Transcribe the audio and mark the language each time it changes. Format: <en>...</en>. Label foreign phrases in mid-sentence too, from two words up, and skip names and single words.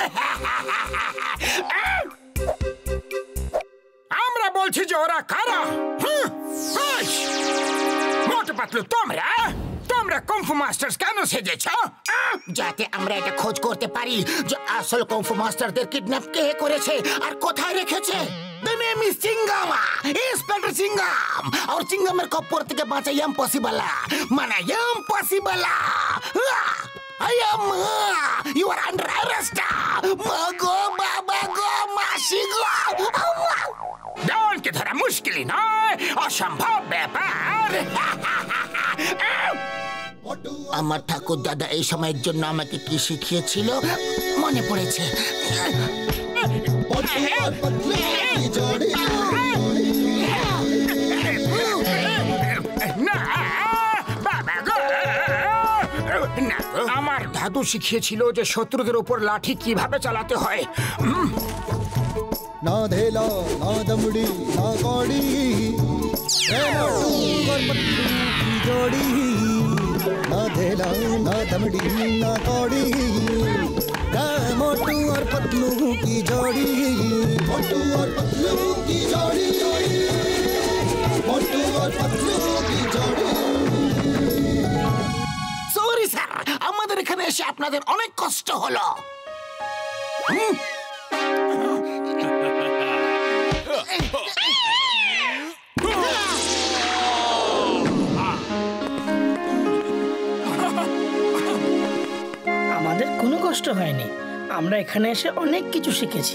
<bn>আমরা বলছি যে ওরা কারা। মোটু পাতলু, তোমরা তোমরা কুম্ফু মাস্টার্স কেন সেজেছ? যাতে আমরা এটা খোঁজ করতে পারি যে আসল কুম্ফু মাস্টারদের কিডন্যাপ কে করেছে আর কোথায় রেখেছে।</bn> <en>The name is Chingama, Inspector Chingam.</en> <bn>और चिंगमेर कपूर থেকে বাঁচা ইম্পসিবল, মানে ইম্পসিবল।</bn> <en>I am, you are under arrest.</en> <bn>মাগো বাবা গো, মাসি গো। ডনকে ধরা মুশকিলই নয়, অসম্ভব ব্যাপার। আমার ঠাকুর দাদা এই সময়ের জন্য আমাকে কি শিখিয়েছিল মনে পড়েছে। না বাবা গো, না, আমার দাদু শিখিয়েছিল যে শত্রুদের উপর লাঠি কিভাবে চালাতে হয়।</bn> <hi>ना धेला ना दमड़ी ना कौड़ी जोड़ी ना धेला ना दमड़ी ना कौड़ी मोटू और पतलू की जोड़ी मोटू और पतलू की जोड़ी मोटू और पतलू की जोड़ी।</hi> <bn>সরি স্যার, আমাদের এখানে এসে আপনাদের অনেক কষ্ট হলো। আমাদের কোনো কষ্ট হয়নি, আমরা এখানে এসে অনেক কিছু শিখেছি।</bn>